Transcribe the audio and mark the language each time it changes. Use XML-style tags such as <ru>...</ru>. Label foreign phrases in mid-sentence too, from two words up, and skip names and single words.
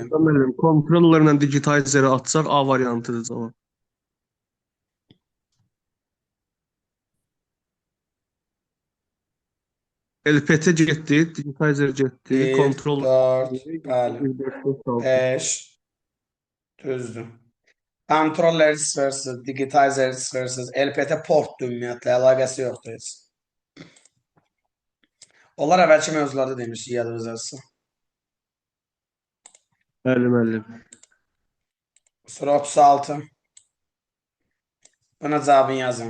<az>variantı da müəllim, kontrollerlə digitizeri atsaq A variantıdır cavab. LPT getdi, digitizer getdi, 1, kontroller 4, getdi, bəli. 1, 4, 5, 6. 5, düzdür.</az> <en>Controller versus digitizer versus LPT</en> <az>portdur ümumiyyətlə, əlaqəsi yoxdur heç. Onlar əvvəlki mövzularda demişdik, yadınızdadırsa. Bəli, müəllim. Sonra 36. Buna cavabını yazın.</az>